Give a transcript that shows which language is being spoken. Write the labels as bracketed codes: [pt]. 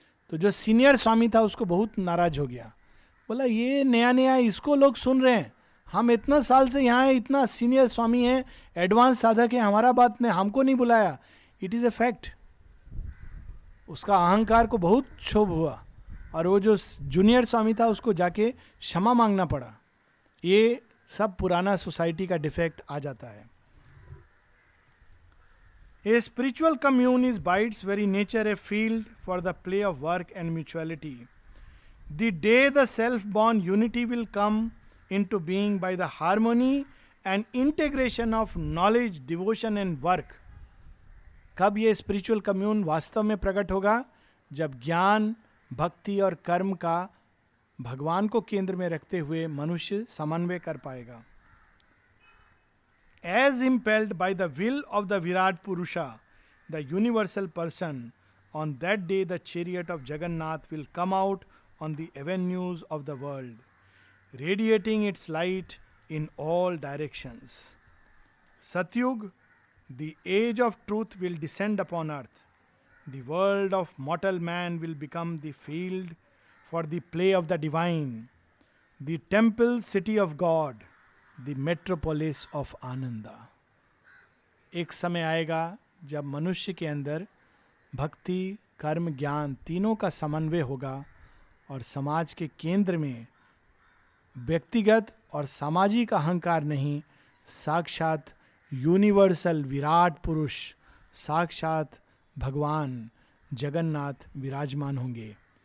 [hi] तो जो सीनियर स्वामी था उसको बहुत नाराज हो गया. बोला ये नया नया इसको लोग सुन रहे हैं, हम इतना साल से यहाँ हैं, इतना सीनियर स्वामी है, एडवांस साधक है, हमारा बात ने हमको नहीं बुलाया. [en] It is a fact. [hi] उसका अहंकार को बहुत क्षोभ हुआ और वो जो जूनियर स्वामी था उसको जाके क्षमा मांगना पड़ा. ये सब पुराना सोसाइटी का डिफेक्ट आ जाता है. [en] A spiritual commune is by its very nature a field for the play of work and mutuality. The day the self-born unity will come into being by the harmony and integration of knowledge, devotion and work. [hi] कब ये spiritual commune वास्तव में प्रकट होगा? जब ज्ञान, भक्ति और कर्म का भगवान को केंद्र में रखते हुए मनुष्य समन्वय कर पाएगा. [en] As impelled by the will of the Virat Purusha, the universal person, on that day the chariot of Jagannath will come out on the avenues of the world, radiating its light in all directions. Satyug, the age of truth, will descend upon earth. The world of mortal man will become the field for the play of the divine, the temple city of God, the metropolis of Ananda. [hi] एक समय आएगा जब मनुष्य के अंदर भक्ति, कर्म, ज्ञान तीनों का समन्वय होगा और समाज के केंद्र में व्यक्तिगत और सामाजिक अहंकार नहीं, साक्षात यूनिवर्सल विराट पुरुष, साक्षात भगवान जगन्नाथ विराजमान होंगे.